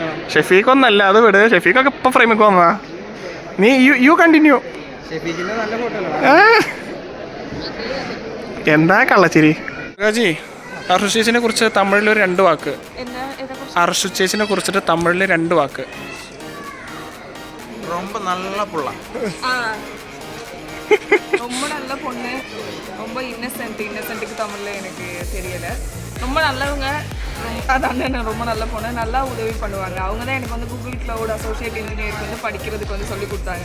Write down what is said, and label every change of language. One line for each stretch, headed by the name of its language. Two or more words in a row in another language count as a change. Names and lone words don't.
Malayalam: ഷെഫീഖ് ഒന്നല്ല, അത് വിട്. ഷെഫീഖൊക്കെ ഇപ്പം ഫ്രെയിമിക്ക് വന്നതാ. നീ
English: you continue.
Malayalam: എന്താ കള്ളച്ചിരി. ഗാജി, അർഷു ചേച്ചിനെ കുറിച്ച് തമിഴിലൊരു 2 വാക്ക്. അർഷു ചേച്ചിനെ കുറിച്ചിട്ട് തമിഴിൽ 2 വാക്ക്.
Tamil: ரொம்ப நல்ல புள்ள. ரொம்ப நல்ல பொண்ணு, ரொம்ப இன்னசென்ட்டுக்கு தமிழில் எனக்கு தெரியலை. ரொம்ப நல்லவங்க, அதான் ரொம்ப நல்ல பொண்ணு, நல்லா உதவி பண்ணுவாங்க. அவங்க தான் எனக்கு வந்து கூகுள் கிளவுட் அசோசியேட் இன்ஜினியருக்கு வந்து படிக்கிறதுக்கு வந்து சொல்லி கொடுத்தாங்க.